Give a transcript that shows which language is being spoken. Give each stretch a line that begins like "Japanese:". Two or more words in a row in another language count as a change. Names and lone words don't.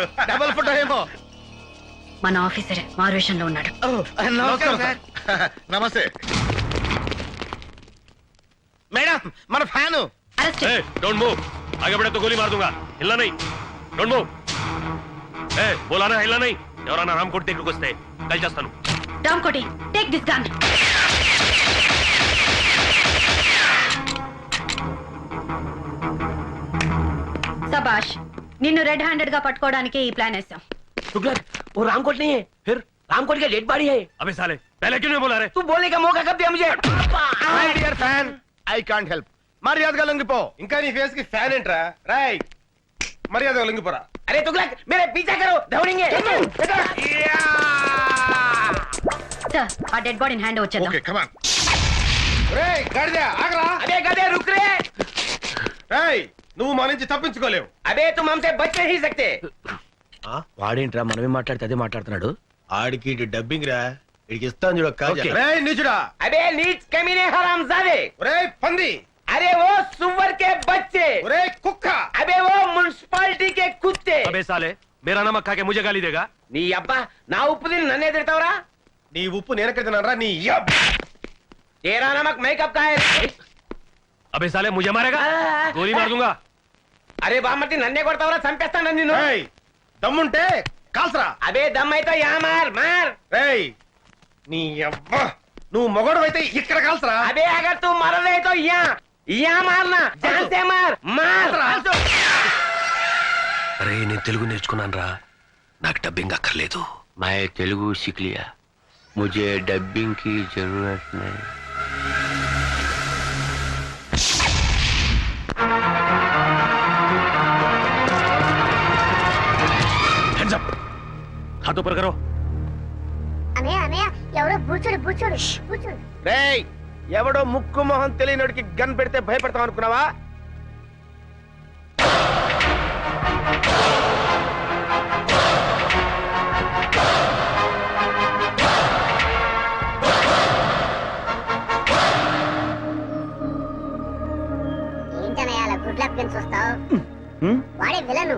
English: double photo
Telugu: ఏమో. మన ఆఫీసరే మారువేషంలో ఉన్నాడు. నమస్కారం సార్. నమస్తే మేడం, మన ఫ్యాను. అరెస్ట్.
English: don't move,
Hindi: आगे बढ़े तो गोली मार दूंगा. हिलना नहीं.
English: don't move.
Hindi: बोला ना हिलना नहीं.
Telugu: ఎవరన్నా రామకోటి దగ్గరికి వస్తే కాల్ చేస్తాను.
English: రామకోటి, take this gun.
Telugu: సబాష్, నిన్ను
English: red handed
Telugu: గా పట్టుకోవడానికి ఈ ప్లాన్ వేసాం.
Hindi: तुगलक, वो रामकोट नहीं है, फिर रामकोट का
English: dead body
Hindi: है. अबे साले, पहले क्यों नहीं बोला रे? तू बोलने का मौका कब दिया मुझे?
English: my dear fan, I can't help.
Telugu: మర్యాదగా లొంగిపో. ఇంకా నీ ఫేస్ కి ఫ్యాన్ ఏంట్రా? రాయ్ మర్యాద లొంగిపోరా.
Hindi: अरे तुगलक, मेरे पीछा करो, दौड़ेंगे.
Telugu: సార్, ఆ
English: dead body
Telugu: హ్యాండ్ వచ్చేద్దాం.
English: okay come on.
Telugu: రేయ్ గాడిద ఆగరా.
Hindi: अबे गधे रुक रे.
Telugu: రేయ్ నువ్వు మా నుంచి తప్పించుకోలేవు.
Hindi: अबे तुम हमसे बच नहीं सकते.
Telugu: వాడేంట్రా మనమే మాట్లాడితే అదే మాట్లాడుతున్నాడు. ఆడికి డబ్బింగ్ రా. ఇడికి ఇస్తాను చూడ. Okay. రేయ్ నీచుడా.
Hindi: अबे नीच कमीने हरामजादे.
Telugu: రేయ్ పంది.
Hindi: अरे वो सुअर के बच्चे.
Telugu: రేయ్ కుక్క.
Hindi: अबे वो म्युनिसिपालिटी के कुत्ते. अबे साले, मेरा नमक खा के मुझे गाली देगा?
Telugu: నీ అబ్బా నా ఉప్పు తిని నన్నే తిడతావురా? నీ ఉప్పు నేనెక్కడ తిన్నాను రా. నీ
Hindi: तेरा नमक मेकअप का है. अबे साले मुझे मारेगा? गोली मार दूंगा.
Telugu: అరే బామ్మర్తి నన్నే కొడతావురా? చంపేస్తాను నిన్ను. రేయ్ దమ్ముంటే కాల్సరా.
Hindi: अबे दम अइते या मार मार.
Telugu: రేయ్ నీ అబ్బా, నువ్వు మొగడు ఇక్కడ కాల్సరా.
Hindi: अबे अगर तू मरदे तो या या मारना. जान से मार मार.
Telugu: అరే నేను తెలుగు నేర్చుకున్నాను రా, నాకు డబ్బింగ్ అక్కర్లేదు.
Hindi: मैं तेलुगु सीख लिया, मुझे डबिंग की जरूरत नहीं.
English: hands up,
Hindi: హాత్ ऊपर करो.
Telugu: అనయ్య అనయ్య ఎవరో బూచోడు బూచోడు బూచోడు. రేయ్, ఎవడో ముక్కు మొహం తెలియనోడికి గన్ పెడితే భయపడతాం అనుకున్నావా? ఏంటనయ్య అలా
English: good luck
Telugu: అని చూస్తావు? వాడే విలను.